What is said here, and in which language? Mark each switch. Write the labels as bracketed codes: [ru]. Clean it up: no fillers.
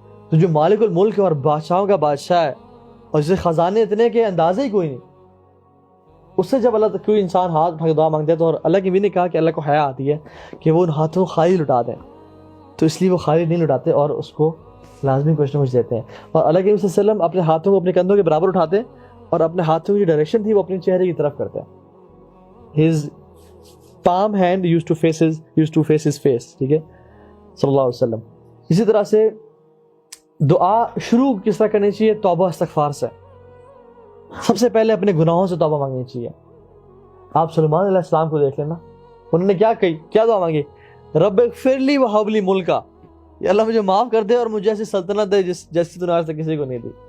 [ur] تو جو مالک الملک اور بادشاہوں کا بادشاہ ہے اور جسے خزانے اتنے کہ اندازے ہی کوئی نہیں، اس سے جب اللہ کوئی انسان ہاتھ اٹھا کے دعا مانگتا ہے تو، اور اللہ کی بھی نے کہا کہ اللہ کو حیا آتی ہے کہ وہ ان ہاتھوں کو خالی لٹا دیں، تو اس لیے وہ خالی نہیں لٹاتے اور اس کو لازمی کچھ نہ کچھ دیتے ہیں. اور اللہ کے نبی صلی اللہ علیہ وسلم اپنے ہاتھوں کو اپنے کندھوں کے برابر اٹھاتے اور اپنے ہاتھوں کی ڈائریکشن تھی وہ اپنے چہرے کی طرف کرتے ہیں. [en] His palm hand used to face his face. [ur] ٹھیک ہے، صلی اللہ علیہ وسلم. اسی طرح سے دعا شروع کس طرح کرنی چاہیے؟ توبہ استغفار سے. سب سے پہلے اپنے گناہوں سے توبہ مانگنی چاہیے. آپ سلیمان علیہ السلام کو دیکھ لینا، انہوں نے کیا دعا مانگی؟ [ar] رب اغفر لی وہب لی ملکا، [ur] یا اللہ مجھے معاف کر دے اور مجھے ایسی سلطنت دے جیسی تو نے آج تک کسی کو نہیں دی.